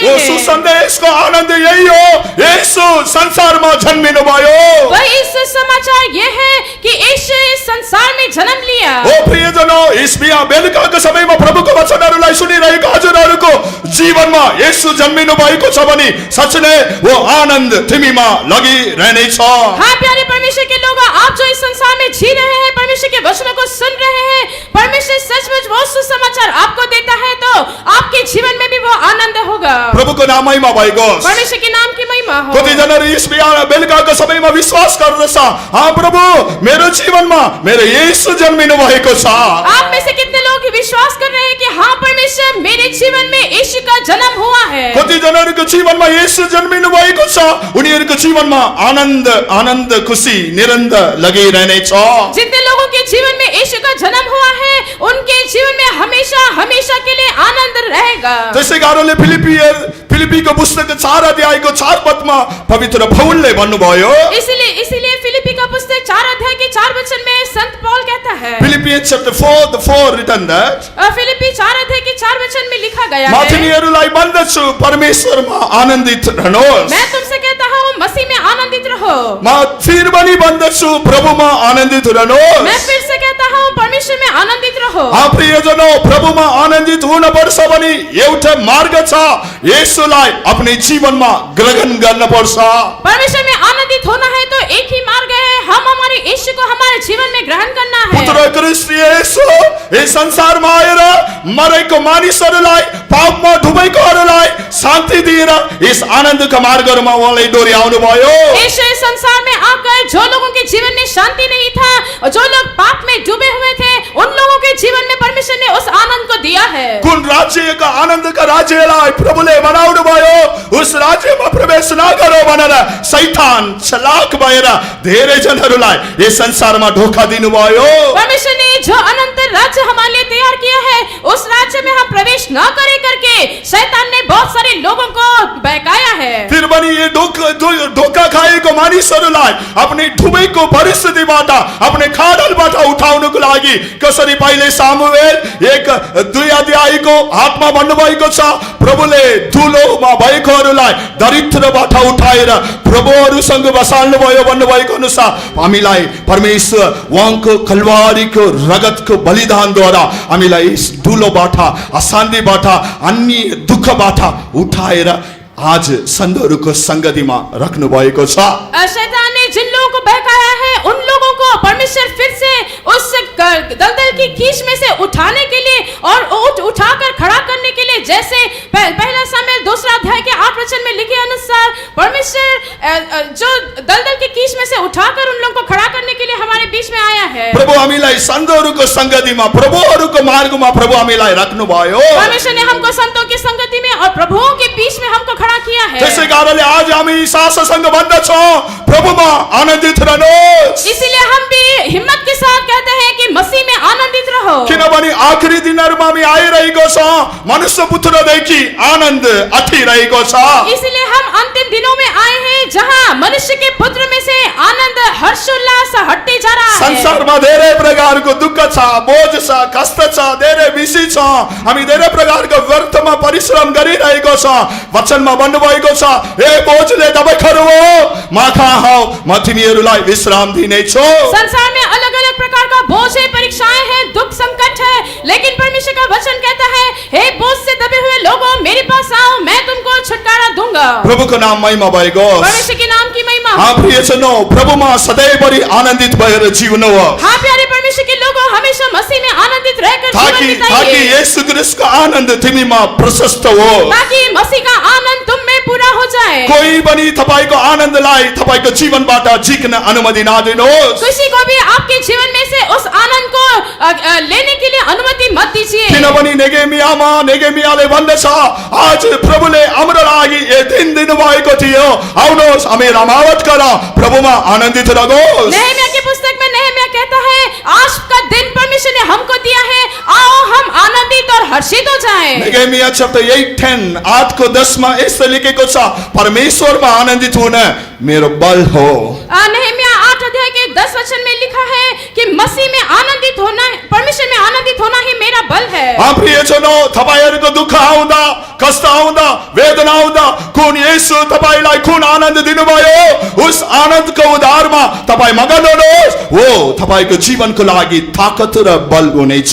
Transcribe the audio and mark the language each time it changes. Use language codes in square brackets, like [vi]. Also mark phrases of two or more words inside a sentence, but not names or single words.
[hi] वो हैं। [ne] सुसन्देशको आनन्द यही हो, येशू संसारमा जन्मिनु भयो। [hi] वही सुसमाचार ये है कि यीशु इस संसार में जन्म लिया। [ne] ओ प्रियजनों, यस बिहा बेलुकाको समयमा प्रभुको वचनहरूलाई सुनिरहेको हजुरहरूको जीवनमा येशू जन्मिनु भएको छ भने सच नै वो आनन्द तिमीमा लगिरहनेछ। [hi] हाँ प्यारे परमेश्वर के लोग, आप जो इस संसार में जी रहे हैं, परमेश्वर के वचनों को सुन रहे हैं, परमेश्वर सचमुच वो सुसमाचार आपको देता है तो आपके जीवन में भी वो आनंद होगा। [ne] प्रभुको नाम महिमा भएको होस्। [hi] परमेश्वर के नाम की महिमा हो। [ne] कतिजनाले यस बिहा बेलुकाको समयमा विश्वास गर्दछ, हाँ प्रभु मेरो जीवनमा मेरो येशू जन्मिनु भएको छ। [hi] आप में से कितने लोग विश्वास कर रहे हैं कि हाँ परमेश्वर मेरे जीवन में यीशु का जन्म हुआ है। [ne] कतिजनाहरूको जीवनमा येशू जन्मिनु भएको छ, उनीहरूको जीवनमा आनन्द आनन्द खुसी निरन्तर लगिरहनेछ। [hi] जितने लोगों के जीवन में यीशु का जन्म हुआ है उनके जीवन में हमेशा हमेशा के लिए आनंद रहेगा। [ne] त्यसै कारणले फिलिपीको पुस्तक 4 अध्यायको 4 पदमा पवित्र पौलले भन्नुभयो, [hi] इसीलिए फिलिपी का पुस्तक 4 अध्याय के 4 वचन में संत पौल कहता है, [en] Philippians chapter 4 written that, [hi] फिलिपी 4 अध्याय के 4 वचन में लिखा गया [ne] म [hi] है, [ne] तिमीहरूलाई भन्दछु परमेश्वरमा आनन्दित रहनुहोस्। [hi] मैं तुमसे कहता हूँ मसीह में आनंदित रहो। [ne] म फिर पनि भन्दछु प्रभुमा आनन्दित रहनुहोस्। [hi] मैं फिर से कहता हूँ परमेश्वर में आनंदित रहो। [ne] प्रियजनों, प्रभुमा आनन्दित हुनुपर्छ भने एउटा मार्ग छ, येशूलाई आफ्नो जीवनमा ग्रहण गर्नुपर्छ। [hi] परमेश्वर में आनंदित होना है तो एक ही मार्ग है, हम हमारे यीशु को हमारे जीवन में ग्रहण करना है। [ne] पुत्र क्रिस्ट येशू यस संसारमा आएर मरेको मानिसहरूलाई, पापमा डुबेकोहरूलाई शान्ति दिएर यस आनन्दका मार्गमा उहाँले डोर्याउनु भयो। [hi] यीशु इस संसार में आकर जो लोगों के जीवन में शान्ति नहीं था और जो लोग पाप में डूबे हुए थे, उन लोगों के जीवन में परमेश्वर ने उस आनंद को दिया है। [ne] कुन राज्यका आनन्दका राज्यलाई प्रभुले बनाउनु भयो, उस राज्यमा प्रवेश नगरौ भनेर शैतान चलाक भएर धेरै जनहरूलाई यस संसारमा धोखा दिनुभयो। [hi] परमेश्वर ने जो अनंत राज्य हमारे लिए तैयार किया है, उस राज्य में हम प्रवेश न करे करके शैतान ने बहुत सारे लोगों को बहकाया है। [ne] फिर पनि यो धोका खाएको मानिसहरूलाई आफ्नो डुबेको परिस्थितिबाट, आफ्नो खाडलबाट उठाउनको लागि कसरी पहिले सामुएल 1-2 अध्यायको 8 मा भन्नुभएको छ, प्रभुले धुलोमा भएकोहरूलाई दरिद्रबाट उठाएर प्रभुहरूसँग बसाल्नु भयो भन्नुभएको अनुसार हामीलाई परमेश्वर उहाँको कल्वारीको रगतको बलिदानद्वारा हामीलाई यस धुलोबाट, अशान्तिबाट, अन्य दुःखबाट उठाएर आज सन्तहरूको संगतिमा राख्नु भएको छ। [hi] शैतान ने जिन लोगों को बहकाया है उन लोगों को परमेश्वर फिर से उस दलदल की कीच में से उठाने के लिए और उठाकर खड़ा करने के लिए, जैसे पहला सामुएल 2 अध्याय के 8 वचन में लिखे अनुसार परमेश्वर जो दलदल की कीच में से उठाकर उन लोगों को खड़ा करने के लिए हमारे बीच में आया है। [ne] प्रभु हामीलाई सन्तहरूको संगतिमा, प्रभुहरूको मार्गमा प्रभु हामीलाई राख्नु भयो। [hi] परमेश्वर ने हमको संतों की संगति में और प्रभुओं के बीच में हमको खड़ा किया है। [ne] त्यसै कारणले आज हामी साससँग भन्दछौँ, प्रभुमा आनन्दित रहनुहोस्। [hi] इसीलिए हम भी हिम्मत के साथ कहते हैं कि मसीह में आनंदित रहो। [ne] किनभने आखिरी दिनहरुमा हामी आइरहेको छ मनुष्य पुत्रदेखि आनन्द अठिरहेको छ [hi] इसलिए हम अंतिम दिनों में आए हैं जहाँ मनुष्य के पुत्र में से आनंद हर्षोल्लास हटते जा रहा है। [ne] संसारमा धेरै प्रकारको दुःख छ बोझ छ कष्ट छ धेरै विषय छ हामी धेरै प्रकारको व्यर्थमा परिश्रम गरिरहेको छ वचनमा भन्नुभएको छ हे बोझले तपाईहरु हो म कहाँ हौ म तिमीहरुलाई विश्राम दिनेछु। [hi] संसार में अलग अलग प्रकार का बोझ है परक्षाएं हैं दुख संकट है लेकिन परमेश्वर का वचन कहता है हे बोझ से दबे हुए लोगों मेरे पास आओ मैं तुमको छुटकारा दूंगा। [ne] प्रभुको नाम महिमा भएको होस्। [hi] परमेश्वर के नाम की महिमा हो। [ne] हाँ प्रियजनों प्रभुमा सधैँभरि आनन्दित भएर जिउनु हो। [hi] हाँ प्यारे परमेश्वर के लोगों हमेशा मसीह में आनंदित रहकर जीवन ताकि बिताइए [ne] येशू ख्रीष्टको आनन्द तिमीमा प्रशस्त हो [hi] ताकि मसीह का आनंद तुम में पूरा हो जाए। [ne] कोही पनि तपाईको आनन्दलाई तपाईको जीवनबाट झिक्न अनुमति नदिनुहोस्। [hi] किसी को भी आपके जीवन में से उस आनंद को लेने के लिए अनुमति मत दीजिए। [ne] किनभने नेगेमियाले भन्दछ आज प्रभुले हाम्रो लागि यो दिन दिनुभएको थियो आउनुहोस् हामी रमावट गरौँ प्रभुमा आनन्दित रहोस्। [hi] नहम्याह की पुस्तक में नहम्याह कहता है आज का दिन परमेश्वर ने हमको दिया है आओ हम आनंदित और हर्षित हो जाएं। [ne] नेगेमिया चैप्टर 8:10 8 को 10 मा यस्तो लेखेको छ परमेश्वरमा आनन्दित हुन मेरो बल हो। [hi] नहम्याह 8 अध्याय के 10 वचन में लिखा है कि मसीह में आनंदित होना परमेश्वर में आनंदित होना ही मेरा बल है। [ne] हाँ प्रियजनों तपाईहरुको दुःख आउँदा कष्ट आउँदा वेदना आउँदा कुन येशू तपाईलाई कुन आनन्द दिनुभयो उस आनन्दको उधारमा तपाई मगन हुनुहोस् वो तपाईको जीवनको लागि ताकत र बल हुनेछ।